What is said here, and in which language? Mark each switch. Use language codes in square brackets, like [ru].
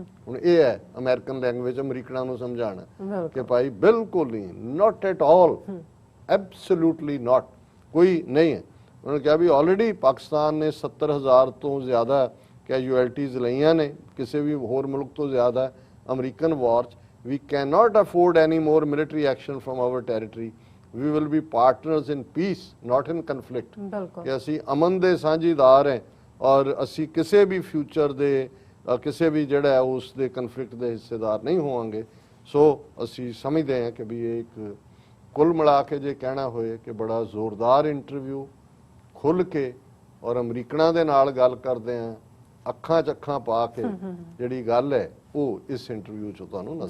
[pa] ਹੁਣ ਇਹ ਹੈ ਅਮਰੀਕਨ ਲੈਂਗੁਏਜ ਅਮਰੀਕਨਾਂ ਨੂੰ ਸਮਝਾਉਣਾ ਕਿ ਭਾਈ ਬਿਲਕੁਲ ਨਹੀਂ, [en] not at all, absolutely not, [pa] ਕੋਈ ਨਹੀਂ ਹੈ। ਉਹਨਾਂ ਨੇ ਕਿਹਾ ਵੀ ਆਲਰੇਡੀ ਪਾਕਿਸਤਾਨ ਨੇ 70,000 ਤੋਂ ਜ਼ਿਆਦਾ ਕੈਜੂਅਲਟੀਜ਼ ਲਈਆਂ ਨੇ, ਕਿਸੇ ਵੀ ਹੋਰ ਮੁਲਕ ਤੋਂ ਜ਼ਿਆਦਾ ਅਮਰੀਕਨ ਵਾਰ 'ਚ। [en] we cannot afford any more military action from our territory, we will be partners in peace, not in conflict। [pa] ਕਿ ਅਸੀਂ ਅਮਨ ਦੇ ਸਾਂਝੀਦਾਰ ਹੈ ਔਰ ਅਸੀਂ ਕਿਸੇ ਵੀ ਫਿਊਚਰ ਦੇ ਕਿਸੇ ਵੀ ਜਿਹੜਾ ਹੈ ਉਸ ਦੇ ਕਨਫਲਿਕਟ ਦੇ ਹਿੱਸੇਦਾਰ ਨਹੀਂ ਹੋਵਾਂਗੇ। ਸੋ ਅਸੀਂ ਸਮਝਦੇ ਹਾਂ ਕਿ ਵੀ ਇਹ ਇੱਕ ਕੁੱਲ ਮਿਲਾ ਕੇ ਜੇ ਕਹਿਣਾ ਹੋਏ ਕਿ ਬੜਾ ਜ਼ੋਰਦਾਰ ਇੰਟਰਵਿਊ, ਖੁੱਲ੍ਹ ਕੇ ਔਰ ਅਮਰੀਕਨਾਂ ਦੇ ਨਾਲ ਗੱਲ ਕਰਦੇ ਹਾਂ, ਅੱਖਾਂ 'ਚ ਅੱਖਾਂ ਪਾ ਕੇ ਜਿਹੜੀ ਗੱਲ ਹੈ ਉਹ ਇਸ ਇੰਟਰਵਿਊ 'ਚ ਤੁਹਾਨੂੰ ਨਜ਼ਰ